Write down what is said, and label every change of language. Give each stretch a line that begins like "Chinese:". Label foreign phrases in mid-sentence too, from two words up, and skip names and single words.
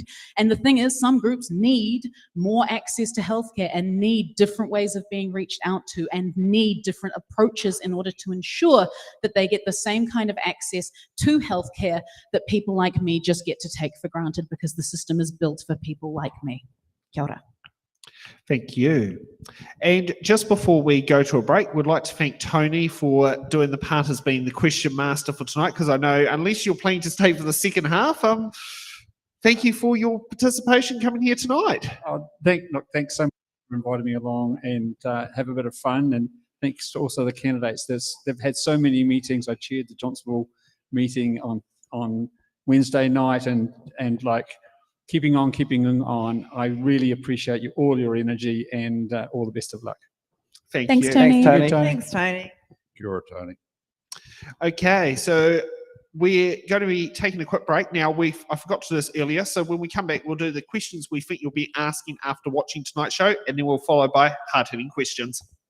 English: And the thing is, some groups need more access to healthcare and need different ways of being reached out to and need different approaches in order to ensure that they get the same kind of access to healthcare that people like me just get to take for granted because the system is built for people like me.
Māori: Kia ora.
English: Thank you. And just before we go to a break, we'd like to thank Tony for doing the part as being the question master for tonight, because I know unless you're planning to stay for the second half, thank you for your participation coming here tonight. Thanks so much for inviting me along and have a bit of fun. And thanks to also the candidates. They've had so many meetings. I chaired the Johnsonville meeting on Wednesday night and like keeping on. I really appreciate all your energy and all the best of luck. Thank Thanks, you. Tony. Tony. Thanks, Tony.
Māori: Kia ora, Tony.
English: Okay, so we're going to be taking a quick break now. I forgot to do this earlier, so when we come back, we'll do the questions we think you'll be asking after watching tonight's show, and then we'll follow by hard-hitting questions.